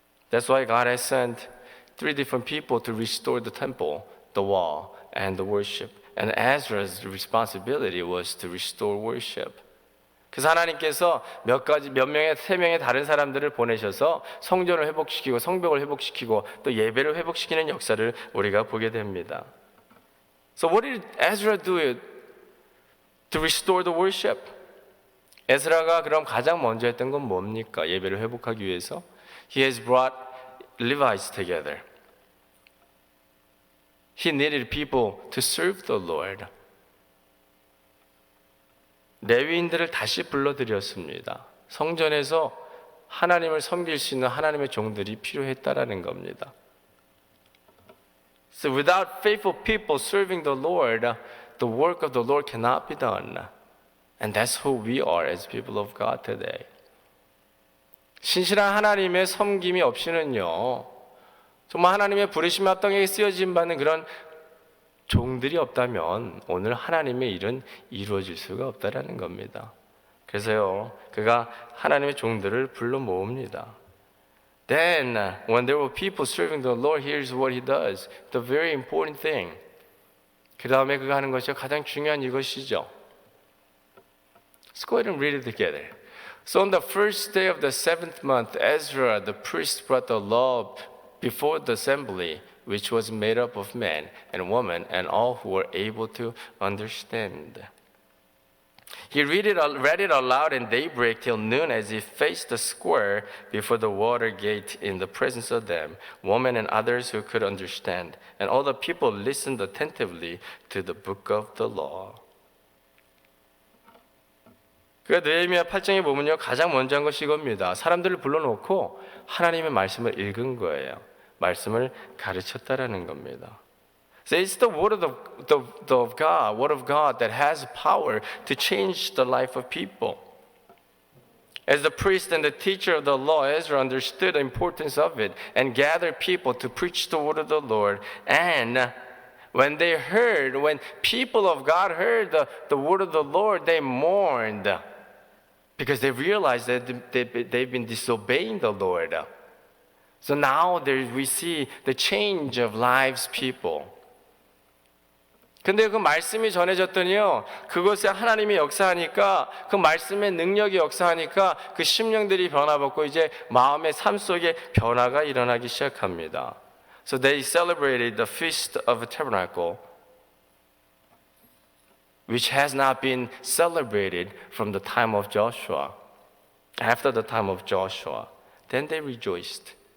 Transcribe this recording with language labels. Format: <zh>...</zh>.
<en>That's why God has sent 3 different people to restore the temple, the wall, and the worship. And Ezra's responsibility was to restore worship.</en> <ko>그래서 하나님께서 몇 명의, 3명의 다른 사람들을 보내셔서 성전을 회복시키고 성벽을 회복시키고 또 예배를 회복시키는 역사를 우리가 보게 됩니다.</ko> <en>So what did Ezra do to restore the worship?</en> <ko>에스라가 그럼 가장 먼저 했던 건 뭡니까? 예배를 회복하기 위해서</ko> <en>He has brought Levites together. He needed people to serve the Lord.</en> <ko>레위인들을 다시 불러들였습니다. 성전에서 하나님을 섬길 수 있는 하나님의 종들이 필요했다라는 겁니다.</ko> <en>So without faithful people serving the Lord, the work of the Lord cannot be done. And that's who we are as people of God today.</en> <ko>신실한 하나님의 섬김이 없이는요, 정말 하나님의 부르심이 합당하게 쓰여진 받는 그런 종들이 없다면 오늘 하나님의 일은 이루어질 수가 없다라는 겁니다. 그래서요, 그가 하나님의 종들을 불러 모읍니다.</ko> <en>Then, when there were people serving the Lord, here's what he does. The very important thing.</en> <ko>그 다음에 그가 하는 것이 가장 중요한 이것이죠.</ko> <en>Let's go ahead and read it together. So on the first day of the 7th month, Ezra, the priest, brought the law before the assembly, which was made up of men and women and all who were able to understand. He read it aloud in daybreak till noon as he faced the square before the water gate in the presence of them, women and others who could understand. And all the people listened attentively to the book of the law.</en> <ko>그러니까 느헤미야 8장에 보면요, 가장 먼저 한 것이 이겁니다. 사람들을 불러놓고 하나님의 말씀을 읽은 거예요. 말씀을 가르쳤다라는 겁니다.</ko> <en>So it's the word of God that has power to change the life of people. As the priest and the teacher of the law, Ezra understood the importance of it and gathered people to preach the word of the Lord. And when people of God heard the word of the Lord, they mourned because they realized that they've been disobeying the Lord. So now we see the change of lives people.</en> <ko>근데 그 말씀이 전해졌더니요, 그것에 하나님이 역사하니까, 그 말씀의 능력이 역사하니까 그 심령들이 변화받고 이제 마음의 삶 속에 변화가 일어나기 시작합니다.</ko> <en>So they celebrated the Feast of Tabernacle, which has not been celebrated from the time of Joshua. After the time of Joshua, then they rejoiced.</en>